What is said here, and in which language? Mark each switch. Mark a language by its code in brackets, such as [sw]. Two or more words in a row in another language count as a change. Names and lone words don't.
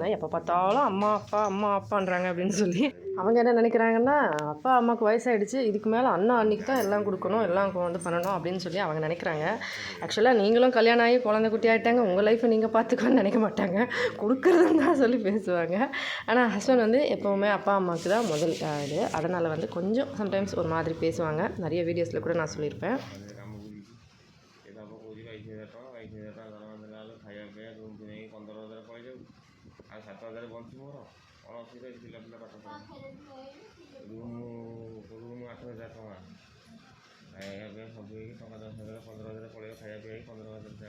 [ta] எப்போ பார்த்தாலும் அம்மா அப்பா அம்மா அப்பான்றாங்க அப்படின்னு சொல்லி அவங்க என்ன நினைக்கிறாங்கன்னா, அப்பா அம்மாவுக்கு வயசாகிடுச்சு, இதுக்கு மேலே அண்ணா அன்றைக்கி தான் எல்லாம் கொடுக்கணும், எல்லாம் வந்து பண்ணணும் அப்படின்னு சொல்லி அவங்க நினைக்கிறாங்க. ஆக்சுவலாக நீங்களும் கல்யாணம் ஆகி குழந்தை குட்டி ஆகிட்டாங்க, உங்கள் லைஃப்பை நீங்கள் பார்த்துக்கணும்னு நினைக்க மாட்டாங்க, கொடுக்குறதுன்னு தான் சொல்லி பேசுவாங்க. ஆனால் ஹஸ்பண்ட் வந்து எப்போவுமே அப்பா அம்மாவுக்கு தான் முதல் இது. அதனால் வந்து கொஞ்சம் சம்டைம்ஸ் ஒரு மாதிரி பேசுவாங்க. நிறைய வீடியோஸில் கூட நான் சொல்லியிருப்பேன். [or] ଆଉ 7,000 ବଞ୍ଚି ମୋର କ'ଣ ଅସୁବିଧା ଅଛି? ପିଲା ପାଠ ପଢ଼ା ରୁମ୍ 8,000 ଟଙ୍କା, ଖାଇବା ପିଇବା ସବୁ ହେଇକି ଟଙ୍କା 10,000 15,000 ପଳେଇବ, ଖାଇବା ପିଇବା ହେଇକି 15,000 ଯାଉ।